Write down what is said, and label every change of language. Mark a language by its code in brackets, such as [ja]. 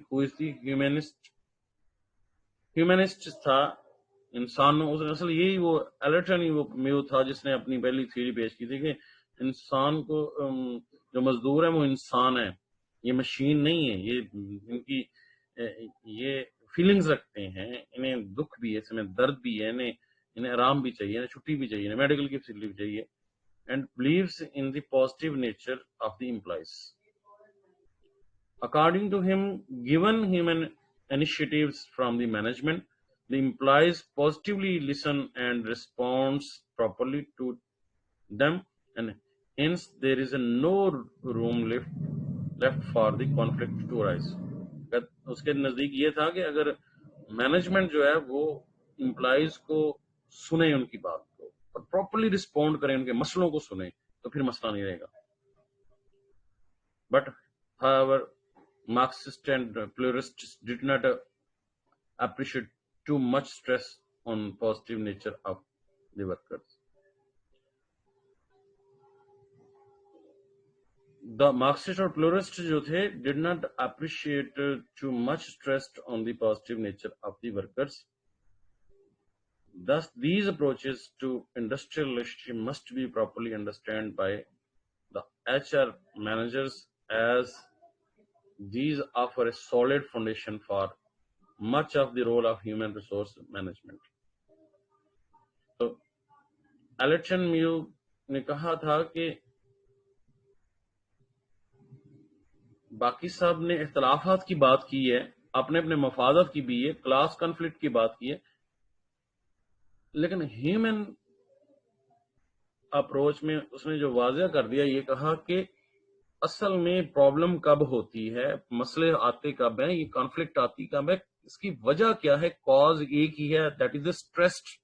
[en] who is the humanist [ur] تھا انسانوں, اصل یہی وہ ایلٹن ہی وہ میو تھا جس نے اپنی پہلی تھیوری پیش کی تھی کہ انسان کو جو مزدور ہے وہ انسان ہے, یہ مشین نہیں ہے, یہ ان کی یہ فیلنگز رکھتے ہیں, انہیں دکھ بھی ہے, اس میں درد بھی ہے, انہیں آرام بھی چاہیے, انہیں چھٹی بھی چاہیے, انہیں میڈیکل کی فیسلٹی بھی چاہیے, [en] and believes in the positive nature of the employees. According to him, given human initiatives from the management, the employees positively listen and responds properly to them, and hence there is no room left for the conflict to arise. اس کے نزدیک یہ تھا کہ اگر management جو ہے وہ امپلائیز کو سنے, ان کی بات کو, اور پراپرلی رسپونڈ کریں, ان کے مسئلوں کو سنیں, تو پھر مسئلہ نہیں رہے گا. But however Marxists and pluralists did not appreciate too much stress on positive nature of the workers. the Marxist or pluralist [ur] جو تھے [en] did not appreciate too much stress on the positive nature of the workers. Thus, these approaches to industrial relationship must be properly understood by the HR managers, as these offer a solid foundation for much of the role of human resource management. [ur] تو election میو نے کہا تھا کہ باقی صاحب نے اختلافات کی بات کی ہے، اپنے اپنے مفادات کی بھی ہے، کلاس کنفلکٹ کی بات کی ہے، لیکن ہیومن اپروچ میں اس نے جو واضح کر دیا، یہ کہا کہ اصل میں پرابلم کب ہوتی ہے، مسئلے آتے کب ہیں، یہ کانفلکٹ آتی کب ہے، اس کی وجہ کیا ہے، کاز ایک ہی ہے، [en] That is a stress.